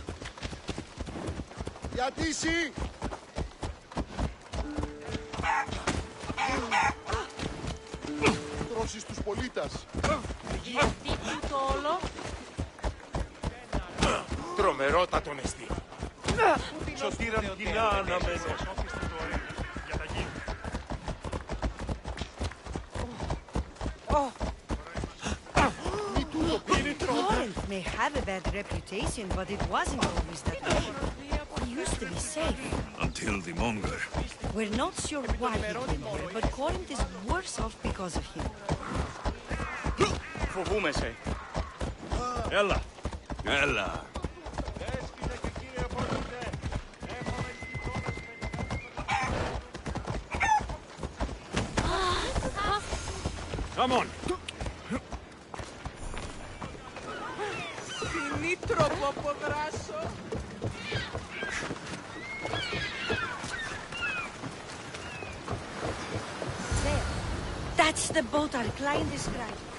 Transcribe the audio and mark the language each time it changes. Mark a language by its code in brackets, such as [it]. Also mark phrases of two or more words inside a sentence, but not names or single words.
[el] Γιατί εσύ! Τρώσεις τους πολίτας. Γιατί τούτο όλο? Τρομερότατον εστί. Σωτήραν κοινά αναμένω. [en] Corinth may have a bad reputation, but it wasn't always that way. We used to be safe. Until the monger. We're not sure why he came here, but Corinth is worse off because of him. [el] Φοβούμαι σε. Έλα. Έλα. [en] Come on. [el] Τι τρόπο αποδράσω. [en] There. That's the boat our client described.